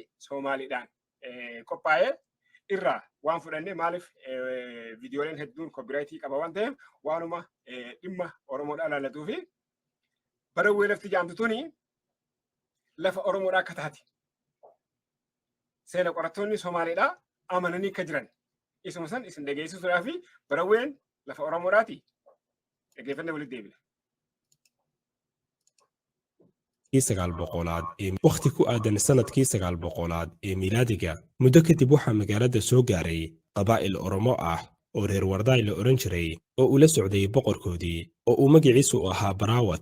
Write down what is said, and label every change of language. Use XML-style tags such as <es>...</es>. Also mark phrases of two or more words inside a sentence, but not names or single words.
<om>Somaaliidhaan qophaa'ee irraa waan fudhannee maaliif viidiyooleen hedduun koopiraayitii qaba waan ta'eef waanuma dhimma Oromoodhaa ilaallatu fi Barawwee lafti jaamtu tuni lafa Oromoodhaa akka taate seena qorattoonni Somaaliidhaa amananii akka jiran isuma san isin dhageessisuudhaa fi Barawween lafa Oromoodhaati dhaggeeffannee walitti deebina.</om> <so>sagaal boqolaad waqti ku aadan sanadkii sagaal boqolaad ee miilaadiga muddo kadib waxaa magaalada soo gaaray qabaa'il Oromo ah oo reer Wardaay la oran jiray oo ula socday boqorkoodii oo uu magaciisu ahaa Baraawat.</so>